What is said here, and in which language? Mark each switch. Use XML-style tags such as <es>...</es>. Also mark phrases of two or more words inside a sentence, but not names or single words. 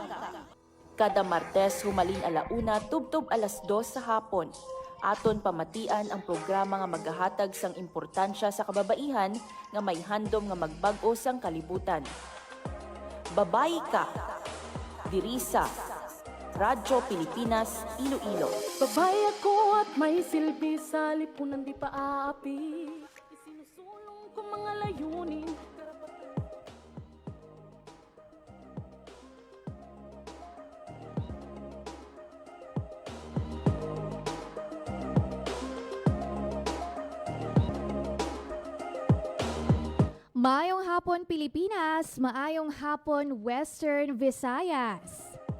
<hil>Kada Martes humalin 1:00 tubtob 2:00 sa hapon. Aton pamatian ang programa nga magahatag sang importansya sa kababaihan nga may handom nga magbag-o sang kalibutan. Babayi Ka. Diri sa Radyo Pilipinas, Iloilo.</hil> <tl>Babae ako at may silbi sa lipunan di pa aapi. Isinusulong ko mga layunin.</tl> <hil>Maayong hapon Pilipinas, maayong hapon Western Visayas.</hil>